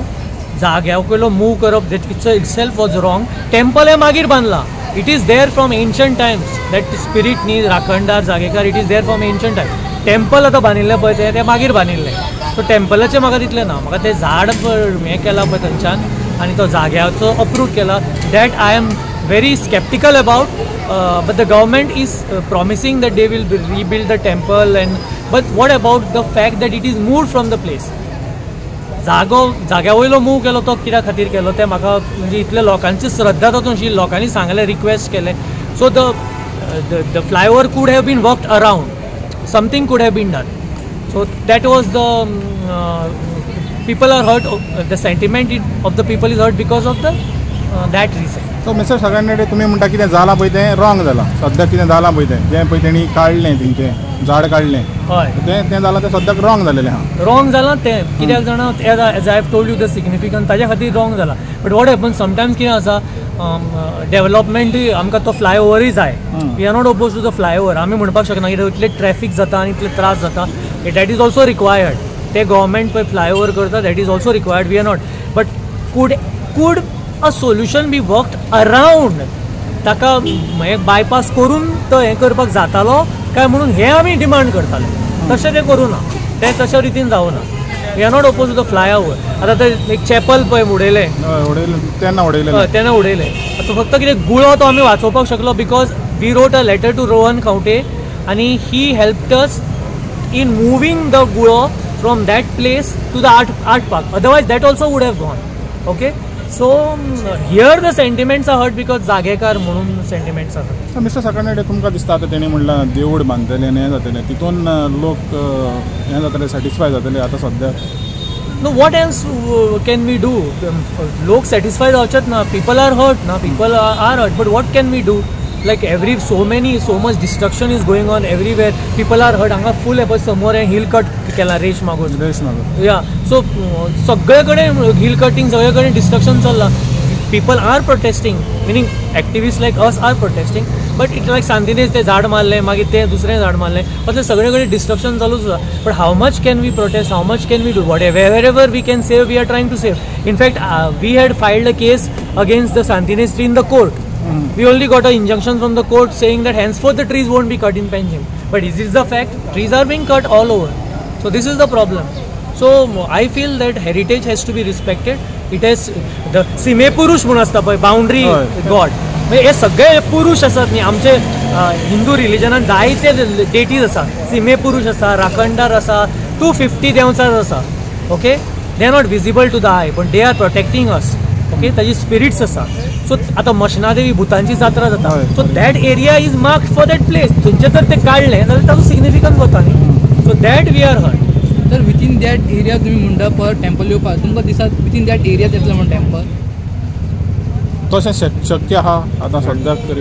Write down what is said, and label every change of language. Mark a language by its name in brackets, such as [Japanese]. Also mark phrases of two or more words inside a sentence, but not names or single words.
[Konkani] जाग्या वयलो मूव करप [English] that it's it self was wrong. [Konkani] टेम्पल हें मागीर बांदलां. [English] it is there from ancient times that spirit [Konkani] न्ही राखणदार जागेकार [English] it is there from ancient times. [Konkani] टेम्पल आतां बांदिल्लें पळय तें मागीर बांदिल्लें. सो टेम्पलाचें म्हाका तितलें ना. म्हाका तें झाड हें केलां पळय थंयच्यान आनी तो जाग्याचो अप्रूव केला [English] that I am very sceptical about. but the government is promising that they will rebuild the temple and but what about the fact that it is moved from the place. [Konkani] जाग्या वयलो मूव केलो तो कित्या खातीर केलो तें म्हाका म्हणजे इतले लोकांची श्रद्धा तातूंत आशिल्ली. लोकांनी सांगलें रिक्वेस्ट केलें. [English] so the flyover could have been worked around. something could have been done. So that was the people are hurt. The sentiment of the people is hurt because of the that reason. [Konkani] So Mr. Sagarnade तुम्ही म्हणटा कितें जालां पळय तें रॉंग जालां. सद्याक कितें जालां पळय तें जें पळय तेणी काडलें तेंचें झाड काडलें हय तें जालां तें सद्याक रॉंग जालेलें आहा. रॉंग जालां तें कित्याक जाणा [English] as I have told you the significance [Konkani] ताज्या खातीर रॉंग जालां. [English] but what happen sometimes [Konkani] कितें आसा डेवलपमेंट आमकां तो फ्लायओवरूय जाय. [English] we are not oppose to the flyover. [Konkani] आमी म्हणपाक शकना कित्याक इतले ट्रॅफीक जाता आनी इतले त्रास जाता. [English] that is also required. [Konkani] ते गव्हर्मेंट पळय फ्लायओवर करता [English] that is also required. We are not. but could a solution be worked around. [Konkani] ताका बायपास करून तो हें करपाक जातालो काय म्हणून हें आमी डिमांड करताले. तशें तें करूं ना. तें तशे रितीन जावं ना. [English] we are not oppose to the flyover. [Konkani] आतां तें एक चॅपल पळय उडयलें तेन्ना उडयलें. आतां फक्त कितें गुळो तो आमी वाचोवपाक शकलो [English] because we wrote a letter to रोहन खंवटे आनी he helped us in moving the gulo from that place to the art park. Otherwise that also would have gone. Okay, so here the sentiments are hurt because [Konkani] जागेकार म्हणून [English] sentiments are hurt. So Mr. [Konkani] Sagarnade तुमकां दिसता आतां तेणी म्हणलां देवूळ बांदतलें आनी हें जातलें तितून लोक हें जातले सॅटिस्फाय जातले आतां सद्याक. [English] No, what else can we do? [Konkani] लोक सॅटिस्फाय जावचेत ना. [English] People are hurt ना. People are hurt. But what can we do? Like so much destruction is going on everywhere. People are hurt. [Konkani] हांगा फूल एपय समोर हें हिल कट केलां रेश मागून. या सो सगळे कडेन [English] hill cutting [Konkani] सगळे कडेन डिस्ट्रक्शन चल्लां. [English] people are protesting, meaning activists like us are protesting, but it's like [Konkani] सांतिनेज ते झाड मारले मागीर ते दुसरें झाड मारले असले सगळे कडेन डिस्ट्रक्शन चालूच आसा. [English] but how much can we protest, how much can we do, wherever we can save we are trying to save. In fact we had filed a case against the Santinez tree in the court. We only got an injunction from the court saying that henceforth the trees won't be cut in Panjim. But is this the fact? Trees are being cut all over. So this is the problem. So I feel that heritage has to be respected. It has the [Konkani] सीमे पुरुष म्हणून असता पळय, [English] boundary god, [Konkani] म्हणजे हे सगळे पुरुष असतात न्ही आमचे हिंदू रिलिजनान जायते डेटीज आसा. सीमे पुरुष आसा, राखणदार आसा, 250 देवचार आसा. [English] OK, they are not visible to the eye but they are protecting us. ओके, [Konkani] ताजी स्पिरिट्स आसा. [English] सो [Konkani] आता मशनादेवी भुतांची जात्रा जाता, [English] सो that area is marked for that place. [Konkani] थंयचे जर ते काडले जाल्यार ताजो सिग्निफिकन्स वता न्ही. [English] so that we are hurt. [Konkani] तर [English] within that area [Konkani] तुम्ही म्हणटा पर टेम्पल येवपाक तुमकां दिसता [English] within that area [Konkani] येतलो म्हण टेम्पल तशें शक्य आहा आतां सद्याक तरी?